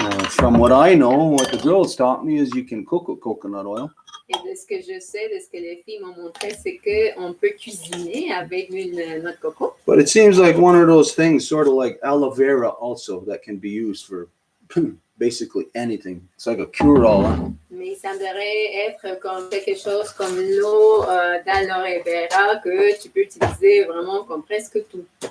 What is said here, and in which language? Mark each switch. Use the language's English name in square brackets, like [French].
[English] From what I know, what the girls taught me is you can cook with coconut oil. [French] Et de ce que je sais, de ce que les filles m'ont montré, c'est qu'on peut cuisiner avec l'huile à noix de coco. [English] But it seems like one of those things, sort of like aloe vera also, that can be used for basically anything. It's like a cure-all. Huh? [French] Mais il semblerait être comme quelque chose comme l'eau d'aloe vera que tu peux utiliser vraiment comme presque tout.